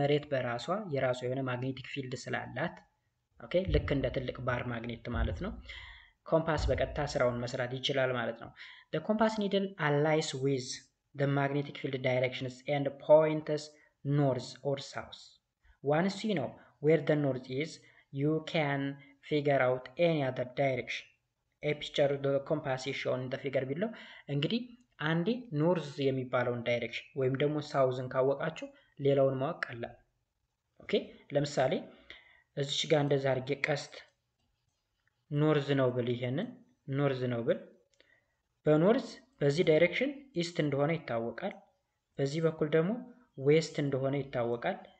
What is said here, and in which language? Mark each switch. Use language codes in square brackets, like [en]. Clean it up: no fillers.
[am] መሬት በራሷ የራሷ የሆነ ማግኔቲክ ፊልድ ስላላት ኦኬ ልክ እንደ ትልቅ ባር ማግኔት ማለት ነው። ኮምፓስ በቀጥታ ስራውን መስራት ይችላል ማለት ነው። [en] The compass needle aligns with the magnetic field directions and points north or south. Once you know where the north is, you can figure out any other direction. A picture of the compass is shown in the figure below. [am] እንግዲህ አንዴ ኖርዝ የሚባለውን ዳይሬክሽን ወይም ደግሞ ሳውዝን ካወቃችሁ ሌላውን ማወቅ ቀላል። ኦኬ ለምሳሌ እዚች ጋር እንደዛ አድርጌ ቀስት ኖርዝ ነው ብል ይሄንን ኖርዝ ነው ብል በኖርዝ በዚህ ዳይሬክሽን ኢስት እንደሆነ ይታወቃል። በዚህ በኩል ደግሞ ዌስት እንደሆነ ይታወቃል።